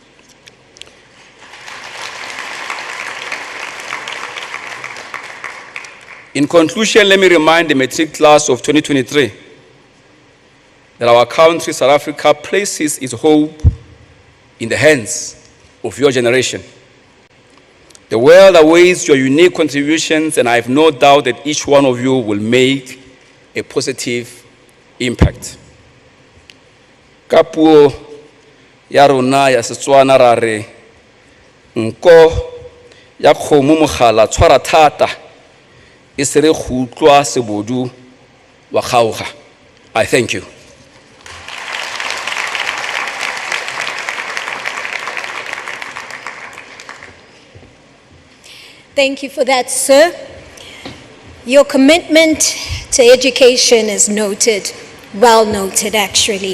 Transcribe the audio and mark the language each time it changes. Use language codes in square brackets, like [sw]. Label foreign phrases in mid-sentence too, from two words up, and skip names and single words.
[en] In conclusion, let me remind the Matric class of 2023 that our country, South Africa, places its hope in the hands of your generation. The world awaits your unique contributions, and I have no doubt that each one of you will make a positive impact. [tn] Ka puo ya rona ya Setswana ra re nko ya kgomo mogala tshwara thata e se re go utlwa sebodu wa kgaoga. [en] I thank you. Thank you for that, sir. Your commitment to education is noted, well noted actually.